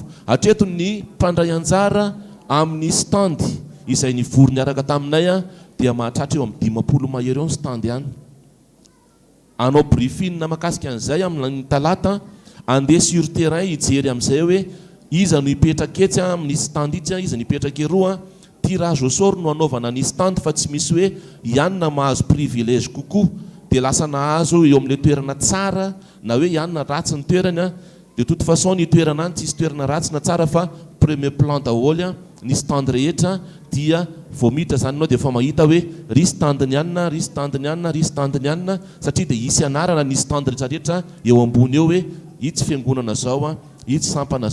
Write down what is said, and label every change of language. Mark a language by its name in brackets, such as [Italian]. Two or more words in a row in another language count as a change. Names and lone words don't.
[Malagasy] Hatreto ny mpandray anjara amin'ny stand izay nivory niaraka taminay dia mahatratra eo amin'ny 50 mahery eo ny stand ihany. Anao briefing makasika an'izay amin'ny talata andeha [French] sur terrain [Malagasy] hijery amin'izay hoe iza no hipetraka etsy amin'ny stand itsy iza no hipetraka eroa. [French] Tirage au sort [Malagasy] no anaovana ny stand fa tsy misy hoe ianona mahazo privilège kokoa dia lasa nahazo eo amin'ilay toerana tsara na hoe ianona ratsy ny toerana dia [French] toute façon [Malagasy] ny toerana any tsisy toerana ratsy na tsara fa [French] premier plan [Malagasy] daholo ny stand rehetra dia vao miditra zany anao dia efa mahita hoe ry stand ny anina ry stand ny anina ry stand ny anina satria dia isy anarana ny stand rehetrarehetra eo ambony eo hoe itsy fiangonana zao itsy sampana